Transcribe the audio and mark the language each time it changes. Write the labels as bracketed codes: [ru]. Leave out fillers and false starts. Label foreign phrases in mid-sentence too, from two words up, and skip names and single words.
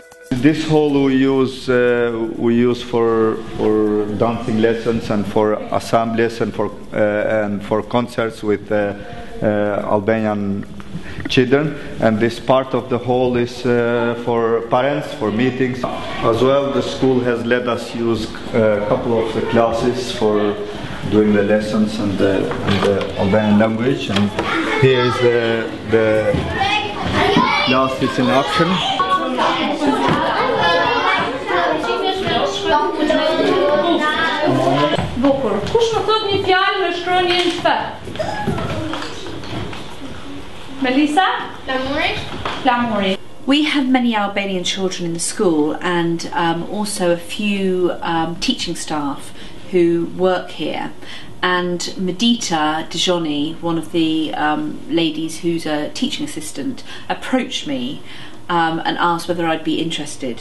[en] This hall we use for dancing lessons and for assemblies and for concerts with Albanian children, and this part of the hall is for parents, for meetings. As well, the school has let us use a couple of the classes for doing the lessons and the Albanian language. And here is the classes in action. [sq] Bukur. Kush më thot një fjalë me shkronjën F? Melissa? Flamuri. Flamuri. [en] We have many Albanian children in the school, and also a few teaching staff who work here. And Mirdita, Dedgjonaj, one of the ladies who's a teaching assistant, approached me and asked whether I'd be interested.